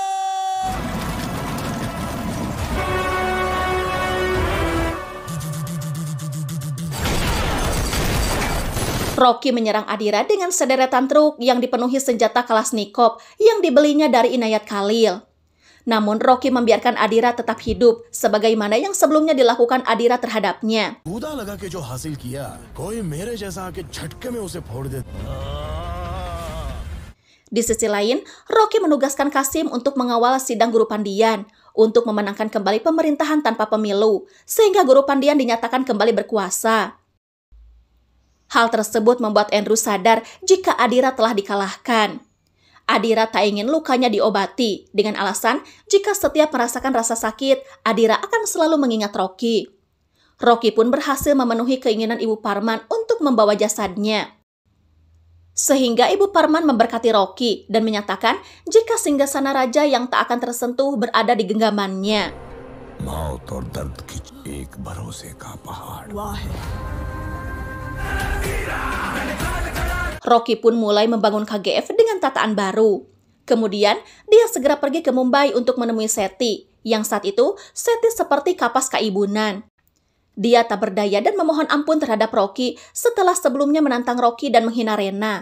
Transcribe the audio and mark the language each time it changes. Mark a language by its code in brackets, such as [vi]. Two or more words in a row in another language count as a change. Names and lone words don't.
[id] Rocky menyerang Adira dengan sederetan truk yang dipenuhi senjata Kalashnikov yang dibelinya dari Inayat Khalil. Namun Rocky membiarkan Adira tetap hidup sebagaimana yang sebelumnya dilakukan Adira terhadapnya. [hi] कूदा लगा के जो हासिल किया, कोई मेरे जैसा आके झटके में उसे फोड़ दे. [id] Di sisi lain, Rocky menugaskan Kasim untuk mengawal sidang Guru Pandian untuk memenangkan kembali pemerintahan tanpa pemilu, sehingga Guru Pandian dinyatakan kembali berkuasa. Hal tersebut membuat Andrew sadar jika Adira telah dikalahkan. Adira tak ingin lukanya diobati dengan alasan jika setiap merasakan rasa sakit, Adira akan selalu mengingat Rocky. Rocky pun berhasil memenuhi keinginan Ibu Parman untuk membawa jasadnya. Sehingga Ibu Parman memberkati Rocky dan menyatakan jika singgasana raja yang tak akan tersentuh berada di genggamannya. [hi] मौत और दर्द की एक भरोसे का पहाड़. [id] Rocky pun mulai membangun KGF dengan tataan baru. Kemudian, dia segera pergi ke Mumbai untuk menemui Seti, yang saat itu Seti seperti kapas kaibunan. Dia tak berdaya dan memohon ampun terhadap Rocky setelah sebelumnya menantang Rocky dan menghina Rena.